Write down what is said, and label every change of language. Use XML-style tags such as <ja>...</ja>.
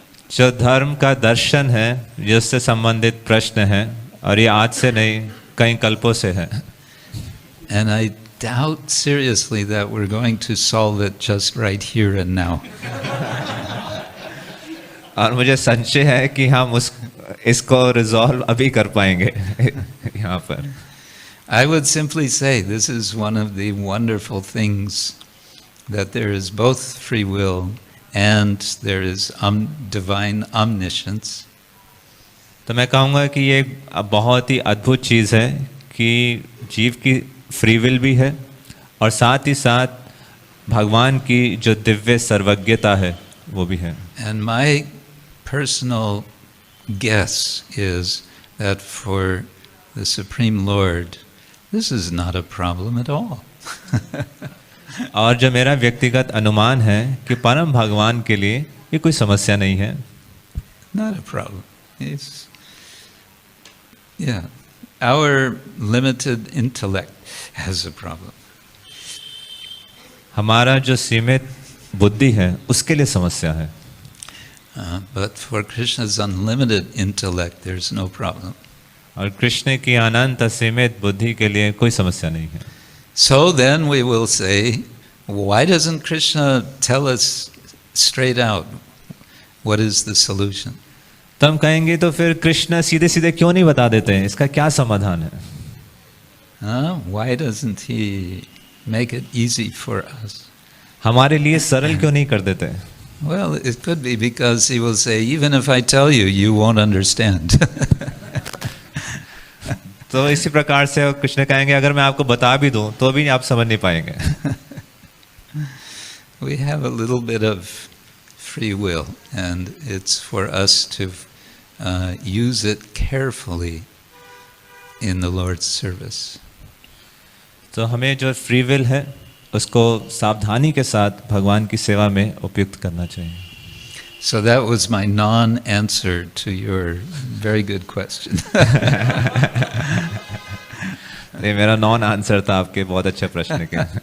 <hi>जो धर्म का दर्शन है, जिससे संबंधित प्रश्न है, और ये आज से नहीं कई कल्पों से है.</hi> <en>And I doubt seriously that we're going to solve it just right here and now.</en> <hi>और मुझे संशय है कि हम इसको रिजॉल्व अभी कर पाएंगे यहाँ पर.</hi> <en>I would simply say this is one of the wonderful things, that there is both free will and there is divine omniscience.</en> <hi>तो मैं कहूँगा कि ये बहुत ही अद्भुत चीज़ है कि जीव की फ्री विल भी है और साथ ही साथ भगवान की जो दिव्य सर्वज्ञता है वो भी है.</hi> <en>And my personal guess is that for the Supreme Lord, this is not a problem at all.</en> <hi>और जो मेरा व्यक्तिगत अनुमान है कि परम भगवान के लिए ये कोई समस्या नहीं है.</hi> <en>Not a problem. Yeah, our limited intellect has a problem.</en> <hi>हमारा जो सीमित बुद्धि है उसके लिए समस्या है.</hi> <en>But for Krishna's unlimited intellect, there's no problem.</en> <hi>और कृष्ण की अनंत सीमित बुद्धि के लिए कोई समस्या नहीं है.</hi> <en>So then we will say, why doesn't Krishna tell us straight out what is the solution?</en> <hi>तो हम कहेंगे तो फिर कृष्ण सीधे सीधे क्यों नहीं बता देते हैं, इसका क्या समाधान है?</hi> <en>Why doesn't he make it easy for us?</en> <hi>हमारे लिए सरल क्यों नहीं कर देते?</hi> <en>Well, it could be because he will say, even if I tell you, you won't understand.</en> <hi>तो इसी प्रकार से कृष्ण कहेंगे अगर मैं आपको बता भी दूं तो भी आप समझ नहीं पाएंगे.</hi> <en>We have a little bit of free will, and it's for us to use it carefully in the Lord's service.</en> <hi>तो हमें जो फ्री विल है उसको सावधानी के साथ भगवान की सेवा में उपयुक्त करना चाहिए.</hi> <en>So that was my non-answer to your very good question.</en> <hi>ये मेरा नॉन आंसर था आपके बहुत अच्छे प्रश्न के.</hi>